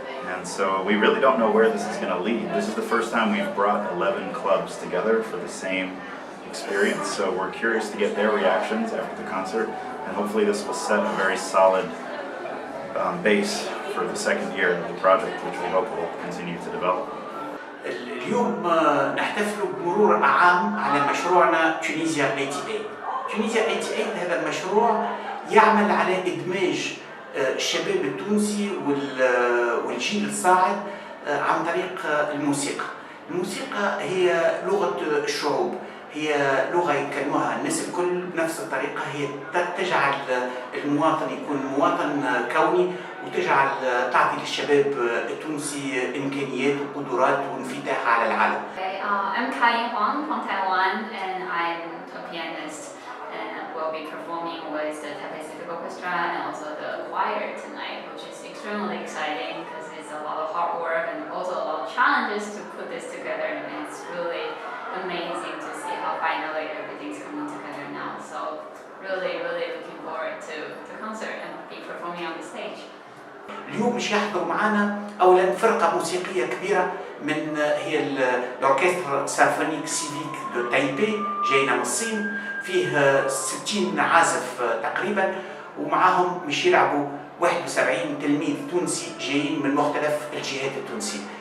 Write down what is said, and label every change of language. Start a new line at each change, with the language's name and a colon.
English: And so we really don't know where this is going to lead. This is the first time we've brought 11 clubs together for the same experience, so we're curious to get their reactions after the concert, and hopefully this will set a very solid base for the second year of the project, which we hope will continue to develop.
Arabic: اليوم نحتفل بمرور عام على مشروعنا Tunisia88. Tunisia88 هذا المشروع يعمل على إدماج الشباب التونسي والجيل الصاعد عن طريق الموسيقى. الموسيقى هي لغة الشعوب، هي لغة يتكلموها الناس الكل بنفس الطريقة، هي تجعل المواطن يكون مواطن كوني، وتجعل تعطي للشباب التونسي إمكانيات وقدرات وانفتاح على العالم.
English: I'm Kai Huang from Taiwan, and I'm a pianist. We'll be performing with the Taipei Civic Orchestra and also the choir tonight, which is extremely exciting because it's a lot of hard work and also a lot of challenges to put this together, and it's really amazing to see how finally everything's coming together now. So really, really looking forward to the concert and be performing on the stage.
Arabic: اليوم مش يحضر معنا أولا فرقة موسيقية كبيرة من هي الأوركسترا سيمفونيك سيفيك دو تايبي جاينا من الصين، فيه 60 عازف تقريبا، ومعاهم مش يلعبوا 71 تلميذ تونسي جايين من مختلف الجهات التونسية.